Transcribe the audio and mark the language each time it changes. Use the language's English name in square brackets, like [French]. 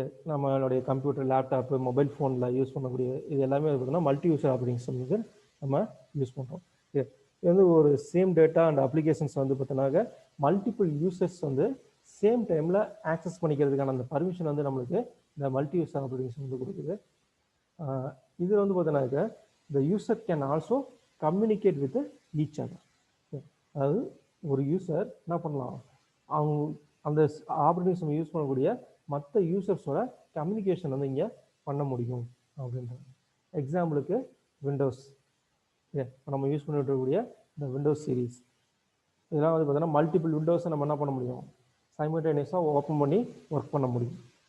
[Tamil] நம்மளுடைய computer, laptop, mobile ஃபோனில் use பண்ணக்கூடிய இது எல்லாமே பார்த்தீங்கன்னா மல்டி யூசர் ஆப்ரேட்டிங் சிஸ்டம் நம்ம யூஸ் பண்ணுறோம். இது வந்து ஒரு சேம் டேட்டா அண்ட் அப்ளிகேஷன்ஸ் வந்து பார்த்தீங்கன்னாக்க மல்டிபிள் யூசர்ஸ் வந்து சேம் டைமில் ஆக்சஸ் பண்ணிக்கிறதுக்கான அந்த பர்மிஷன் வந்து நம்மளுக்கு இந்த மல்டி யூசர் ஆப்ரேட்டிங் சிஸ்டம் வந்து கொடுக்குது. இது வந்து பார்த்தீங்கன்னாக்க [English] the user can also communicate with each other. [Tamil] அதாவது ஒரு யூசர் என்ன பண்ணலாம், அவங்க அந்த ஆப்ரேட்டிங் சிஸ்டம் யூஸ் பண்ணக்கூடிய மற்ற யூசர்ஸோட கம்யூனிகேஷன் வந்து இங்கே பண்ண முடியும் அப்படின்றது. எக்ஸாம்பிளுக்கு விண்டோஸ், நம்ம யூஸ் பண்ணிட்டு இருக்கக்கூடிய இந்த விண்டோஸ் சீரீஸ் இதெல்லாம் வந்து பார்த்தீங்கன்னா மல்டிபிள் விண்டோஸை நம்ம என்ன பண்ண முடியும், சைமல்டேனியஸாக ஓப்பன் பண்ணி ஒர்க் பண்ண முடியும்.